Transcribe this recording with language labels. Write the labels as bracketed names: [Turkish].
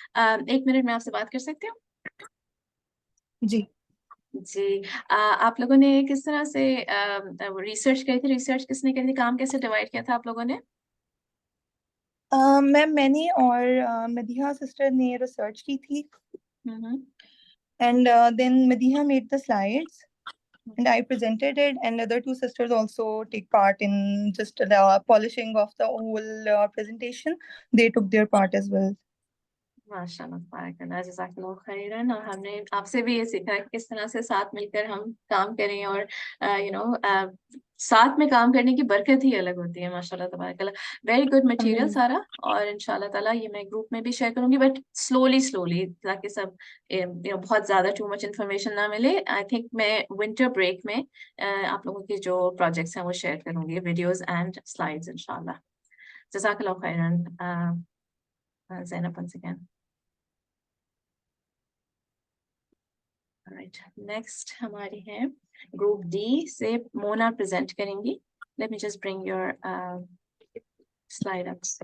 [Urdu] 1 minute میں آپ سے بات کر سکتی ہوں؟ جی جی. آپ لوگوں نے کس طرح سے ریسرچ کی تھی؟ ریسرچ کس نے کی تھی؟ کام کیسے ڈیوائڈ کیا تھا آپ لوگوں نے؟ میں نے اور مدیحہ سسٹر نے ریسرچ کی تھی. ہوں [English] And then Madiha made the slides and I presented it, and other two sisters also take part in just the polishing of the whole presentation. They took their part as well. [Urdu] ماشاء اللہ بارک اللہ جزاک اللہ خیرن. اور ہم نے آپ سے بھی یہ سیکھا کہ کس طرح سے ساتھ مل کر ہم کام کریں اور ساتھ میں کام کرنے کی برکت ہی الگ ہوتی ہے. ماشاء اللہ تبارک اللہ. [English] very good material [Urdu] سارا. اور ان شاء اللہ تعالیٰ یہ میں گروپ میں بھی شیئر کروں گی، [English] but slowly [Urdu] تاکہ سب بہت زیادہ [English] too much information [Urdu] نہ ملے. [English] I think [Urdu] میں ونٹر بریک میں آپ لوگوں کے جو پروجیکٹس ہیں وہ شیئر کروں گی، [English] videos and slides [Urdu] ان شاء اللہ. جزاک اللہ خیرن. [English] Zainab once again. Alright, next [Urdu] ہماری ہے گروپ ڈی سے مونا پریزنٹ کریں گی. [English] Let me just bring your slide up.